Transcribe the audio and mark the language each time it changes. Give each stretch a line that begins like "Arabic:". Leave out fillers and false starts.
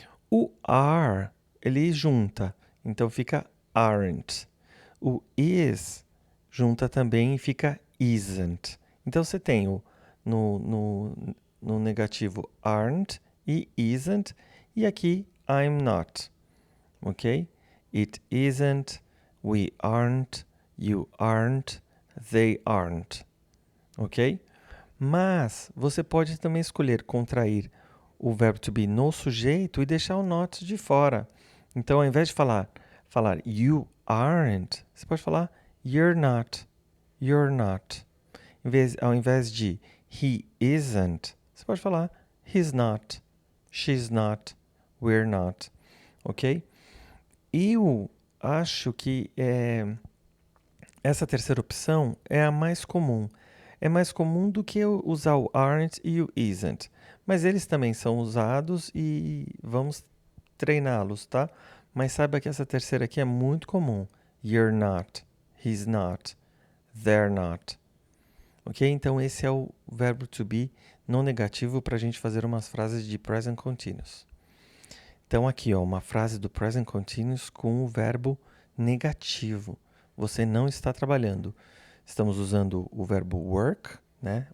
Portuguese: O are, ele junta, então fica aren't. O is junta também e fica isn't. Então você tem no negativo aren't e isn't. E aqui, I'm not. Ok?
English: It isn't, we aren't, you aren't, they aren't. Ok?
Portuguese: Mas você pode também escolher contrair o verbo to be no sujeito e deixar o not de fora. Então, ao invés de falar
English: you aren't,
Portuguese: você pode falar
English: you're not, you're not.
Portuguese: Ao invés de
English: he isn't,
Portuguese: você pode falar
English: he's not, she's not, we're not.
Portuguese: Ok? Eu acho que essa terceira opção é a mais comum. É mais comum do que usar o aren't e o isn't. Mas eles também são usados e vamos treiná-los, tá? Mas saiba que essa terceira aqui é muito comum.
English: You're not, he's not, they're not. Ok?
Portuguese: Então esse é o verbo to be não negativo para a gente fazer umas frases de present continuous. Então aqui, ó, uma frase do present continuous com o verbo negativo. Você não está trabalhando. Estamos usando o verbo work, né?